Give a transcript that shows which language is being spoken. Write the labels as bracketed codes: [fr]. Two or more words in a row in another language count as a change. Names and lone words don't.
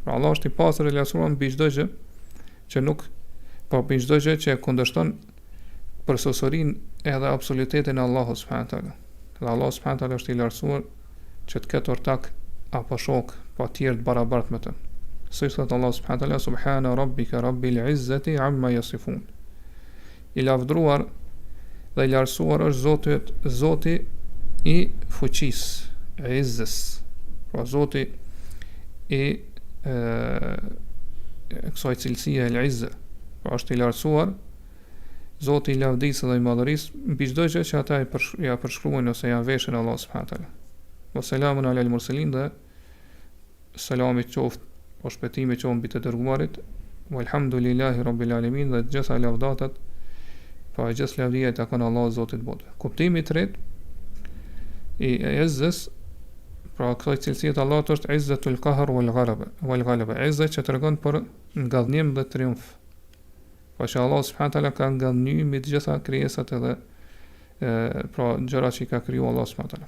[sq] Pra Allah është i pastër i lartësuar mbi çdo gjë që nuk, po mbi çdo gjë që kundërshton përsosurinë edhe absolutetin e Allahut [ar] سبحانه وتعالى. [sq] Dhe Allah [ar] سبحانه وتعالى [sq] është i lartësuar që të ketë ortak apo shok pa tjerë të barabartë me të. Si thot Allah [ar] سبحانه وتعالى سبحان ربك رب العزة عما يصفون. [sq] I lavdruar dhe i lartësuar është Zoti i fuqisë, e izzës, pra Zoti i kësaj cilësie el-izza, pra është i lartësuar Zoti i lavdisë dhe i madhërisë mbi çdo gjë që ata ja përshkruajnë ose ja veshin Allah [ar] سبحانه وتعالى. وسلام على المرسلين, [sq] dhe selami qoftë, po shpëtimi qoftë mbi të dërguarit, [ar] والحمد لله رب العالمين, [sq] dhe gjitha lavdatat, pa gjithë lavdia e takon Allahut Zotit botë. Kuptimi i tretë i izzës, pra kësaj cilësie të Allahut, është [ar] عزة القهر والغلبة, [sq] izza që tregon për ngallnim dhe triumf. Pa që Allah [ar] سبحانه وتعالى [sq] ka ngallnyer mbi të gjitha krijesat edhe pra gjërat që ka krijuar Allah [ar] سبحانه وتعالى.